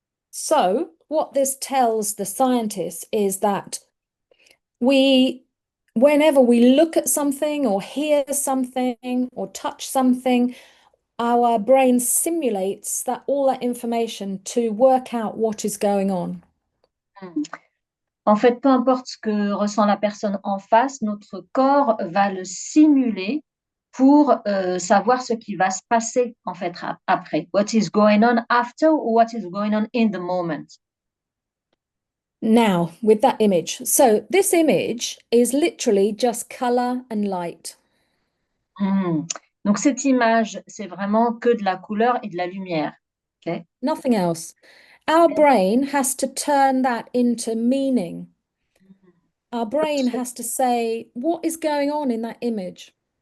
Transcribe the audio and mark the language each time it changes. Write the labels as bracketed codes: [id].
[en] So, what this tells the scientists is that whenever we look at something or hear something or touch something, our brain simulates all that information to work out what is going on. Hmm. [fr] En fait, peu importe ce que ressent la personne en face, notre corps va le simuler pour savoir ce qui va se passer en fait après. [en] What is going on after or what is going on in the moment. Now, with that image. So this image is literally just color and light. Donc cette image, c'est vraiment que de la couleur et de la lumière. Okay? Nothing else. Our brain has to turn that into meaning. Our brain has to say, what is going on in that image?